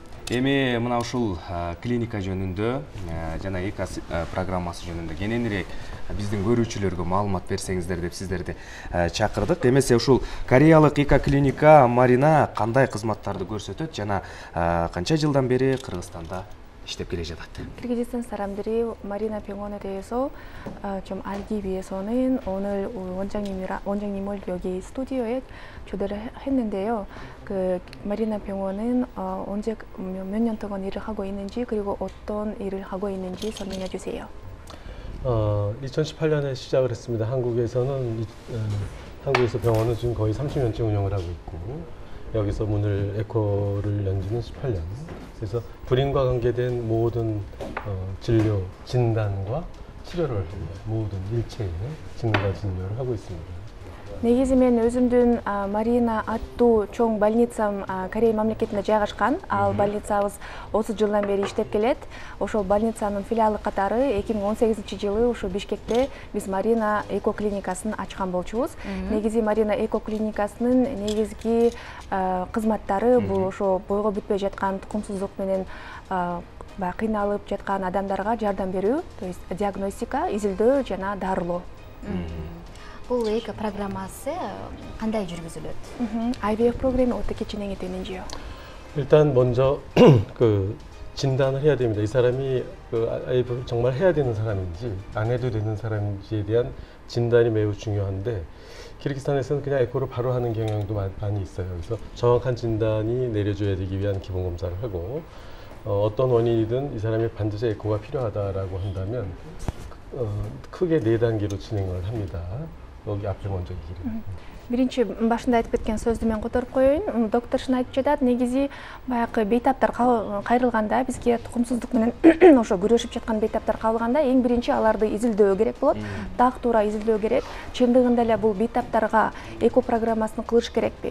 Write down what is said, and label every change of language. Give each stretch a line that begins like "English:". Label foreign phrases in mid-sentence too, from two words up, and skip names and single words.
Kyrgyz: Эми мына ушул клиника жөнүндө жана эко программасы жөнүндө кененирээк биздин көрүүчүлөргө маалымат берсеңиздер деп сиздерди чакырдык. Эмесе ушул кореялык эко-клиника Марина кандай кызматтарды көрсөтөт жана канча жылдан бери Кыргызстанда иштеп келе жатат?
Korean: Кыргызстан 사람들이 마리나 병원에 대해서 좀 알기 위해서는 오늘 원장님을 여기 스튜디오에 초대를 했는데요. 그 마리나 병원은 언제 몇 년 동안 일을 하고 있는지 그리고 어떤 일을 하고 있는지 설명해 주세요. 2018년에 시작을 했습니다. 한국에서 병원은 지금 거의 30년째 운영을 하고 있고 여기서 문을 에코를 연 지는 18년. 그래서 불임과 관계된 모든 진료, 진단과 치료를 합니다. 모든 일체의 진단 진료를 하고 있습니다.
Kyrgyz: негизи мен өзүмдүн Марина аттуу чоң больницам Корея мамлекетинде жайгашкан. Ал больницабыз 30 жылдан бери иштеп келет. Ошол больницанын филиалы катары 2018-жылы ушу Бишкекте биз Марина эко-клиникасын ачкан болчубуз. Негизи Марина эко-клиникасынын негизги кызматтары бул ошо бойго бүтпөй жаткан тукумсуздук менен кыйналып жаткан адамдарга жардам берүү,
Russian: то есть
Kyrgyz: диагностика, изилдөө жана дарылоо. Бул эко программасы кандай жүргүзүлөт?
Korean: IVF 프로그램이 어떻게 진행이 되는지요? 일단 먼저 그 진단을 해야 됩니다. 이 사람이 그 IVF 정말 해야 되는 사람인지 안 해도 되는 사람인지에 대한 진단이 매우 중요한데 키르기스탄에서는 그냥 에코를 바로 하는 경향도 많이 있어요. 그래서 정확한 진단이 내려줘야 되기 위한 기본 검사를 하고 어떤 원인이든 이 사람이 반드시 에코가 필요하다라고 한다면 크게 4단계로 진행을 합니다. 여기 앞에 먼저 얘기를.
Kyrgyz: Биринчи башында айтып кеткен сөздү мен которуп коеюн. Доктор шын айтып жатат, негизи баягы бейтаптар кайрылганда, бизге тукумсуздук менен ошо күрөшүп жаткан бейтаптар кабылганда, эң биринчи аларды изилдөө керек болот. Так туура изилдөө керек. Чындыгында эле бул бейтаптарга эко программасын кылыш керекпи?